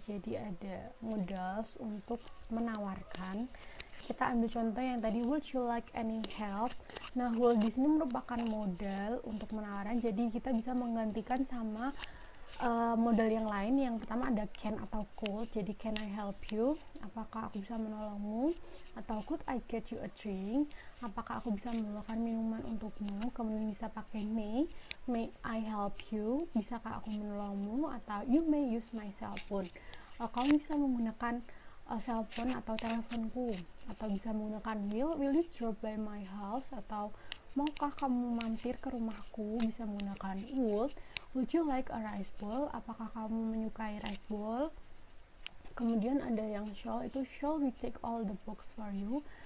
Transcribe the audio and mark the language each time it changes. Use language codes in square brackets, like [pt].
[id] Jadi ada modals untuk menawarkan. Kita ambil contoh yang tadi, [en] would you like any help? [id] Nah, would di sini merupakan modal untuk menawarkan. Jadi kita bisa menggantikan sama modal yang lain. Yang pertama ada can atau could. Jadi [en] can I help you? [id] Apakah aku bisa menolongmu? Atau [en] could I get you a drink? [id] Apakah aku bisa membawakan minuman untukmu? Kemudian bisa pakai [en] may I help you? [id] Bisakah aku menolongmu? Atau [en] you may use my cell phone. [id] Kamu bisa menggunakan cell phone atau teleponku. Atau bisa menggunakan [en] will you drop by my house? [id] Atau maukah kamu mampir ke rumahku? Bisa menggunakan [en] would you like a rice bowl? [id] Apakah kamu menyukai rice bowl? Kemudian ada yang [en] shall we take all the box for you?